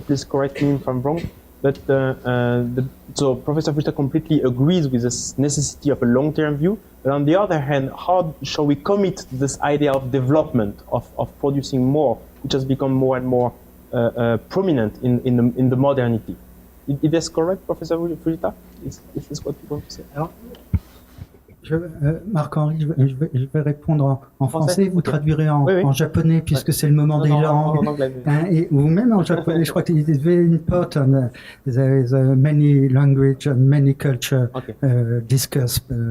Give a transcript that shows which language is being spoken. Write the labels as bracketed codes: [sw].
[en] Please correct me if I'm wrong. But so Professor Fujita completely agrees with this necessity of a long-term view. But on the other hand, how shall we commit to this idea of development, of producing more, which has become more and more prominent in the modernity? It is correct, Professor Fujita? Is this what you want to say? [fr] Alors, Marc-Henri, je vais répondre en français, vous traduirez en japonais puisque c'est le moment des langues. Et vous-même en japonais, je crois que [en] it's very important. There is many language and many culture discussed.